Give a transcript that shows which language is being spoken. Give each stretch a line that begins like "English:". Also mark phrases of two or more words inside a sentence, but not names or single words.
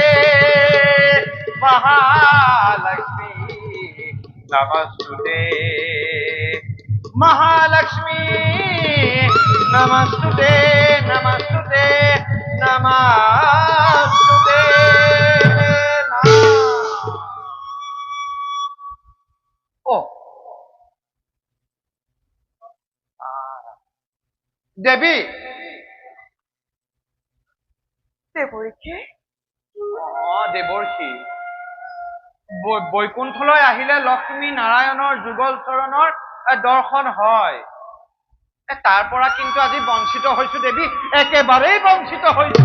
Sanskrit: महालक्ष्मी नमस्ते महालक्ष्मी नमस्ते नमस्ते नमस्ते ओ देवी
Assamese: দেৱৰীকে দেৱৰ্ষি বৈকুণ্ঠলৈ আহিলে লক্ষ্মী নাৰায়ণৰ যুগল চৰণৰ দৰ্শন হয় তাৰ পৰা কিন্তু আজি বঞ্চিত হৈছো দেৱী একেবাৰেই বঞ্চিত হৈছো